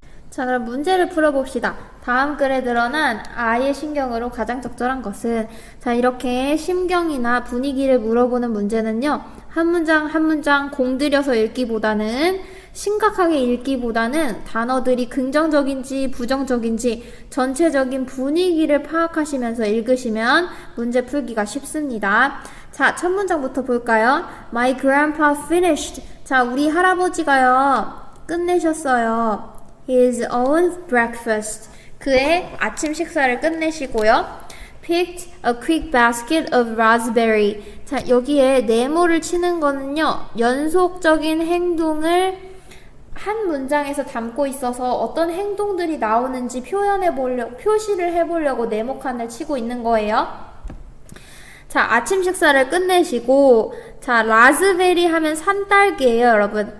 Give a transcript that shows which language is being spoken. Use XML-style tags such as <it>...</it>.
<ko>자, 그럼 문제를 풀어봅시다. 다음 글에 드러난 I의 신경으로 가장 적절한 것은, 자, 이렇게 심경이나 분위기를 물어보는 문제는요, 한 문장 한 문장 공들여서 읽기보다는, 심각하게 읽기보다는 단어들이 긍정적인지 부정적인지 전체적인 분위기를 파악하시면서 읽으시면 문제 풀기가 쉽습니다. 자, 첫 문장부터 볼까요?</ko> <en>My grandpa finished.</en> <ko>자, 우리 할아버지가요, 끝내셨어요.</ko> <en>His own breakfast.</en> <ko>그의 아침 식사를 끝내시고요.</ko> <en>Picked a quick basket of raspberry.</en> <ko>자, 여기에 네모를 치는 거는요, 연속적인 행동을 한 문장에서 담고 있어서 어떤 행동들이 나오는지 표시를 해보려고 네모칸을 치고 있는 거예요. 자, 아침 식사를 끝내시고, 자, 라즈베리 하면 산딸기예요, 여러분.</ko>